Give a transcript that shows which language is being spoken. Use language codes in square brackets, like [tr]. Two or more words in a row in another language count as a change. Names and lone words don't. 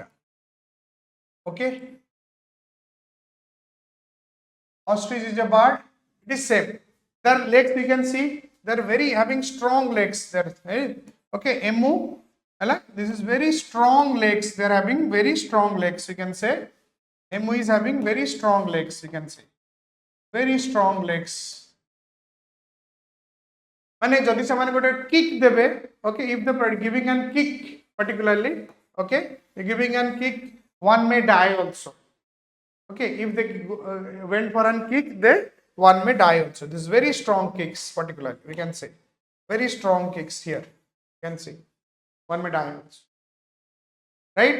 [en] Okay, ostrich is a bird, it is same. Their legs, you can see, they are very having strong legs there. Okay, emu, this is very strong legs, they are having very strong legs, you can say. Emu is having very strong legs, you can say, very strong legs. [or] ମାନେ ଯଦି ସେ ମାନେ ଗୋଟେ କିକ ଦେବେ, [en] okay, if the giving an kick particularly, okay, giving an kick, one may die also. Okay, if they went for an kick, they one may die also. This is very strong kicks particularly, we can say, very strong kicks here, you can see, one may die also, right?